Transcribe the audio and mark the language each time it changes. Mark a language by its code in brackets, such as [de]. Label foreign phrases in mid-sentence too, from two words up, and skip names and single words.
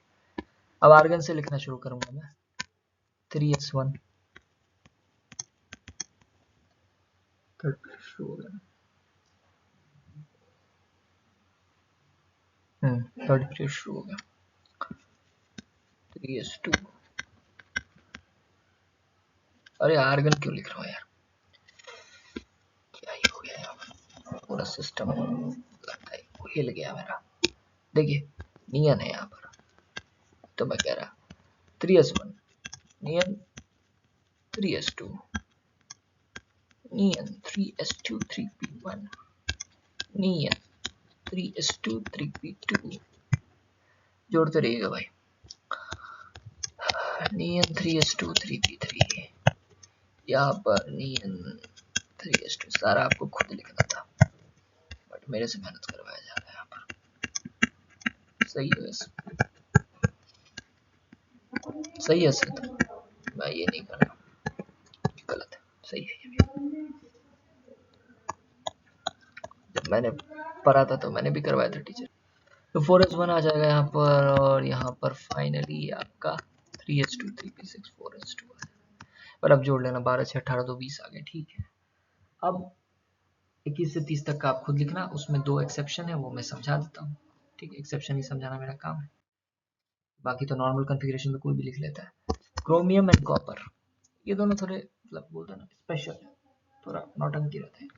[hi] अब आर्गन से लिखना शुरू करूंगा मैं, 3s1, [en] third period [hi] शुरू हो गया, 3s2। अरे आर्गन क्यों लिख रहा हूँ यार, क्या ही हो गया यार, पूरा सिस्टम लगता है हिल गया मेरा। देखिए नियन है यहाँ पर, तो मैं कह रहा 3s1 नियन, 3s2 नियन, 3s2 3p1 नियन, 3s2 3p2, जोड़ते रहिएगा भाई। नियन 3s2 3p3, यहाँ पर नियन 3s2, सारा आपको खुद लिखना था, बट मेरे से मेहनत करवाया जा रहा है यहाँ पर। सही है वैसे, सही है सर, तो मैं ये नहीं कर रहा, गलत है, सही है ये भी। जब मैंने पढ़ा था तो मैंने भी करवाया था टीचर। तो 4s1 आ जाएगा यहाँ पर, और यहाँ पर फाइनली आपका 3s2 3p6 4s2 पर अब जोड़ लेना, 12 से 18 तो 20 आ गए, ठीक है। अब 21 से 30 तक का आप खुद लिखना, उसमें 2 एक्सेप्शन है, वो मैं समझा देता हूँ, ठीक है। एक्सेप्शन ही समझाना मेरा काम है, बाकी तो [en] normal configuration [hi] तो कोई भी लिख लेता है। [en] chromium and copper, [hi] ये दोनों थोड़े मतलब बोलते हैं ना स्पेशल है, थोड़ा नौटंकी रहते हैं।